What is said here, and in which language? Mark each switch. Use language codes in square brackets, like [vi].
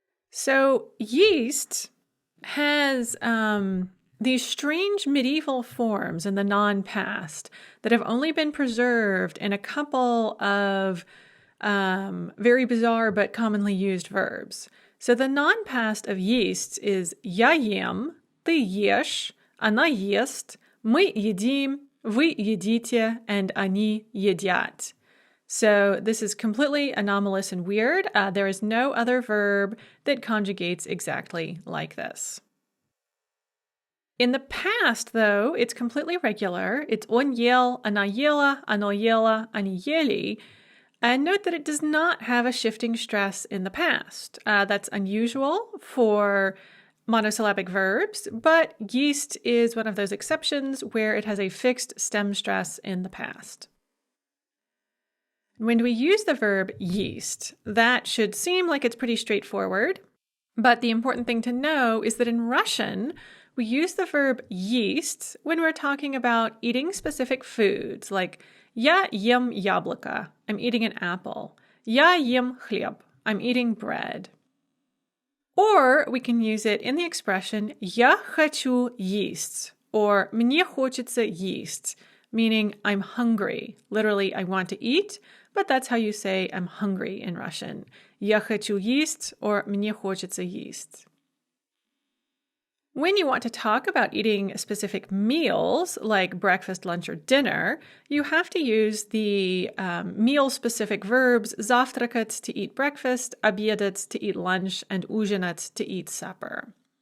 [en] So есть has these strange medieval forms in the non-past that have only been preserved in a couple of very bizarre but commonly used verbs. So the non-past of [ru] есть is я ем, ты ешь, она ест, мы едим, вы едите, [en] and [ru] они едят. [en] So this is completely anomalous and weird. There is no other verb that conjugates exactly like this. In the past, though, it's completely regular. It's [ru] он ел, она ела, оно ело, они ели. [en] And note that it does not have a shifting stress in the past. That's unusual for monosyllabic verbs, but есть is one of those exceptions where it has a fixed stem stress in the past. When we use the verb есть, that should seem like it's pretty straightforward, but the important thing to know is that in Russian, we use the verb есть when we're talking about eating specific foods, like [ru] я ем яблоко, [en] I'm eating an apple. [ru] Я ем хлеб, [en] I'm eating bread. Or we can use it in the expression [ru] «я хочу есть» [en] or [ru] «мне хочется есть», [en] meaning I'm hungry. Literally, I want to eat, but that's how you say I'm hungry in Russian. [ru] «Я хочу есть» [en] or [ru] «мне хочется есть». [en] When you want to talk about eating specific meals, like breakfast, lunch, or dinner, you have to use the meal-specific verbs завтракать to eat breakfast, обедать to eat lunch, and ужинать to eat supper.